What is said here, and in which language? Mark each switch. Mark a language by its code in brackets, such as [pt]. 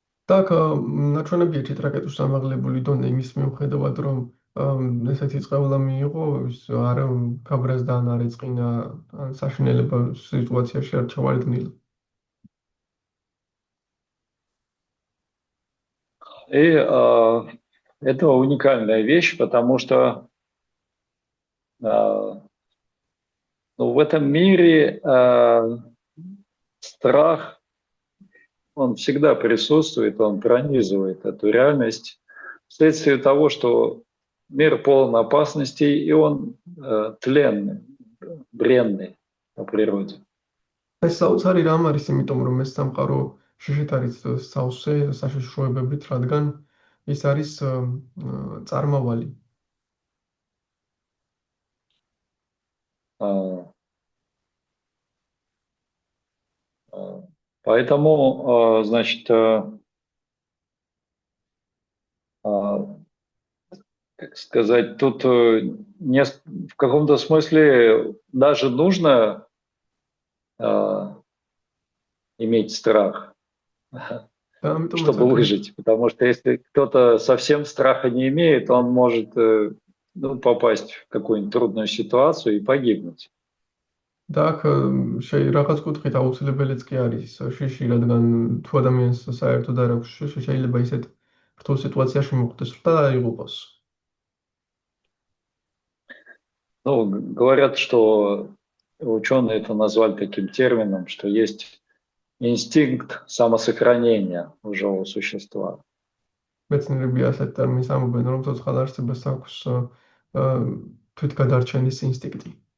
[ka] Так, ნაჩვენებია ჭიტრაკეტუს ამაღლებული დონე იმის მიუხედავად, რომ ესეთი წყევლა მიიღო, ის არ გაბრაზდა ან არ ეწყინა საშინელება სიტუაციაში არ ჩავარდნილა. [ru] И это уникальная вещь, потому что в этом мире страх, он всегда присутствует, он пронизывает эту реальность вследствие того, что мир полон опасностей, и он тленный, бренный по природе. [ka] ეს საოცარი რამ არის, იმიტომ რომ ეს სამყარო შიშით არის სავსე საშიშროებებით, რადგან ის არის წარმავალი. [ru] Поэтому, значит, как сказать, тут в каком-то смысле даже нужно иметь страх, чтобы выжить. Потому что если кто-то совсем страха не имеет, он может попасть в какую-нибудь трудную ситуацию и погибнуть. [ka] Так, რაღაც კუთხით აუცილებელიც კი არის შიში, რადგან თუ ადამიანს საერთოდ არ აქვს შიში, შეიძლება ისეთ რთულ სიტუაციაში მოხვდეს და აიღუპოს. [ru] Ну, говорят, что ученые это назвали таким термином, что есть инстинкт самосохранения у живого существа. [ka] მეცნიერები ასეთ ტერმინს ამბობენ, რომ ცოცხალ არსებას აქვს თვითგადარჩენის ინსტინქტი.